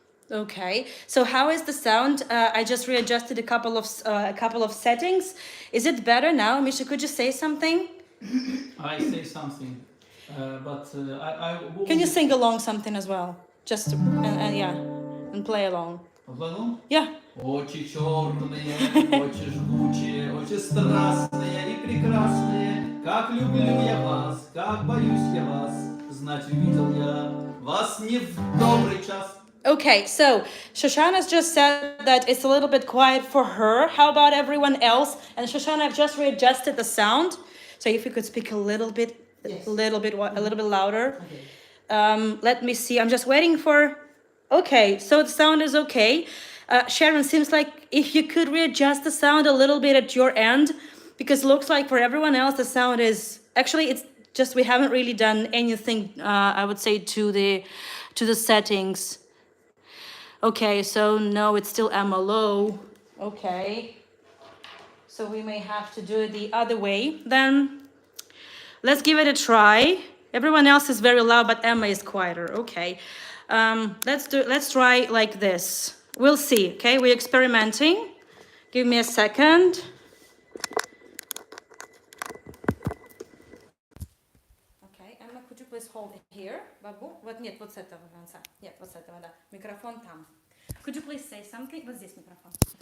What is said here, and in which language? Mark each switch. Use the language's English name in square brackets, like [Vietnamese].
[English] Okay, so how is the sound? I just readjusted a couple of settings. Is it better now? Misha, could you say something? I say something, but I will... Can you sing along something as well? Just and yeah, and play along. Along? Yeah. [Russian] Очи черные, очи жгучие, очи страстные и прекрасные. Как люблю я вас, как боюсь я вас, знать увидел я вас не в добрый час. [English] Okay, so Shoshana's just said that it's a little bit quiet for her. How about everyone else? And Shoshana, I've just readjusted the sound. So if you could speak a little bit, Yes. a little bit louder. Okay. Let me see. I'm just waiting for. Okay, so the sound is okay. Sharon, seems like if you could readjust the sound a little bit at your end, because it looks like for everyone else the sound is actually, it's just we haven't really done anything. I would say to the settings. Okay, so no, it's still Emma low. Okay, so we may have to do it the other way then. Let's give it a try. Everyone else is very loud, but Emma is quieter. Okay, let's try like this. We'll see. Okay, we're experimenting. Give me a second. Okay, Emma, could you please hold it here? [Russian] Бабу? Вот нет, вот с этого конца. Нет, вот с этого, да. Микрофон там. [English] Could you please say something? [Russian] Вот здесь микрофон.